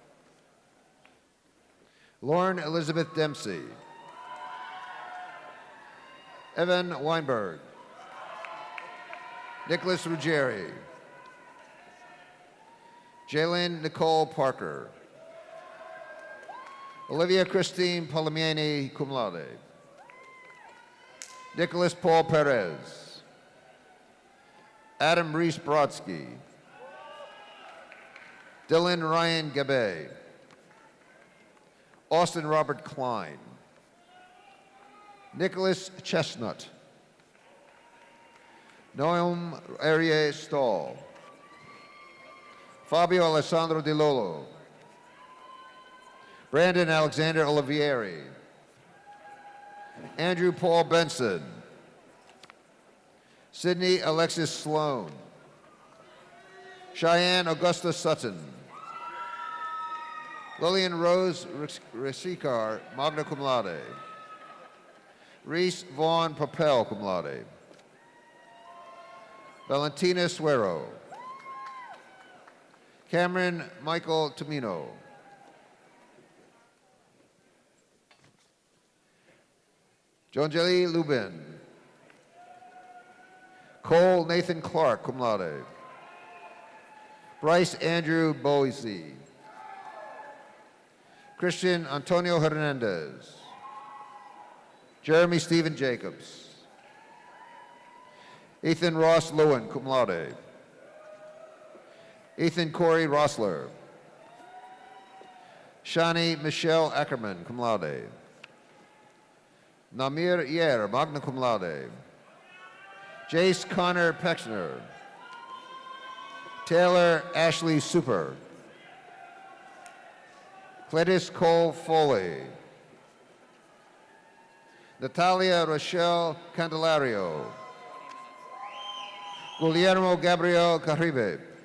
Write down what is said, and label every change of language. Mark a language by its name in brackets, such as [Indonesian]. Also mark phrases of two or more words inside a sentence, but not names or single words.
[English] Lauren Elizabeth Dempsey. Evan Weinberg. Nicholas Ruggieri. Jalen Nicole Parker. Olivia Christine Palamiani, [Latin] cum laude. [English] Nicholas Paul Perez. Adam Reese Brodsky. Dylan Ryan Gabe. Austin Robert Klein. Nicholas Chestnut. Noam Arie Stahl. Fabio Alessandro Di Lolo. Brandon Alexander Olivieri. Andrew Paul Benson. Sydney Alexis Sloan. Cheyenne Augusta Sutton. Lillian Rose Resikar, [Latin] magna cum laude. [English] Reese Vaughn Papel, [Latin] cum laude. [English] Valentina Suero. Cameron Michael Tomino. Jonjeli Lubin. Cole Nathan Clark, [Latin] cum laude. [English] Bryce Andrew Boise. Christian Antonio Hernandez. Jeremy Stephen Jacobs. Ethan Ross Lewin, [Latin] cum laude. [English] Ethan Corey Rossler. Shani Michelle Ackerman, [Latin] cum laude. [English] Namir Yer, [Latin] magna cum laude. [English] Jace Connor Pexner. Taylor Ashley Super. Cletus Cole Foley. Natalia Rochelle Candelario. Guillermo Gabriel Carribe.